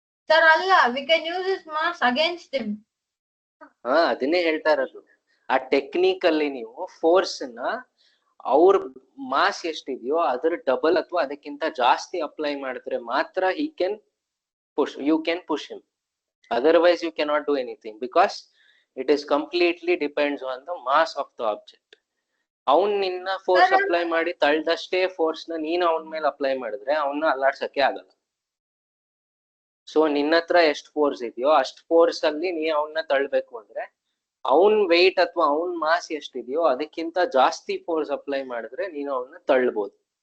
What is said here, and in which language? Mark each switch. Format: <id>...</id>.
<kn>Sir ಅಲ್ಲ,</kn> <en>We can use this mass against him.</en> <kn>ಅದನ್ನೇ ಹೇಳ್ತಾ ಇರೋದು. ಆ ಟೆಕ್ನಿಕ್ ಅಲ್ಲಿ ನೀವು ಫೋರ್ಸ್ ನ ಅವ್ರ ಮಾಸ್ ಎಷ್ಟಿದೆಯೋ ಅದ್ರ ಡಬಲ್ ಅಥವಾ ಅದಕ್ಕಿಂತ ಜಾಸ್ತಿ ಅಪ್ಲೈ ಮಾಡಿದ್ರೆ ಮಾತ್ರ</kn> <en>he can push, you can push him. Otherwise you cannot do anything because it is completely depends on the mass of the object.</en> <kn>ಅವನ್ ನಿನ್ನ ಫೋರ್ಸ್ ಅಪ್ಲೈ ಮಾಡಿ ತಳ್ದಷ್ಟೇ ಫೋರ್ಸ್ ನ ನೀನ್ ಅವನ ಮೇಲೆ ಅಪ್ಲೈ ಮಾಡಿದ್ರೆ ಅವನ್ನ ಅಲ್ಲಾಡ್ಸಕ್ಕೆ ಆಗಲ್ಲ. ಸೊ ನಿನ್ನ ಹತ್ರ ಎಷ್ಟು ಫೋರ್ಸ್ ಇದೆಯೋ ಅಷ್ಟು ಫೋರ್ಸ್ ಅಲ್ಲಿ ನೀ ಅವನ್ನ ತಳ್ಬೇಕು ಅಂದ್ರೆ ಅವನ್ ವೆಯ್ಟ್ ಅಥವಾ ಅವನ್ ಮಾಸ್ ಎಷ್ಟಿದೆಯೋ ಅದಕ್ಕಿಂತ ಜಾಸ್ತಿ ಫೋರ್ಸ್ ಅಪ್ಲೈ ಮಾಡಿದ್ರೆ ನೀನು ಅವನ್ನ ತಳ್ಬಹುದು.</kn>